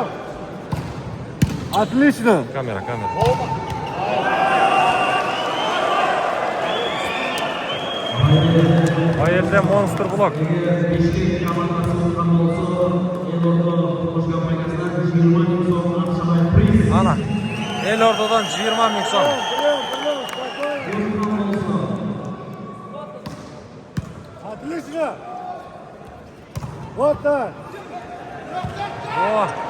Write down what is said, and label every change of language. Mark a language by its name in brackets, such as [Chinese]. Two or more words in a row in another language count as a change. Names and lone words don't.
[Russian] Отлично! Камера. [Uzbek] O yerda monster blok. Ana. Elordadan 20 ming so'm. [Russian] Прием, спокойно! Отлично! Вот так! O.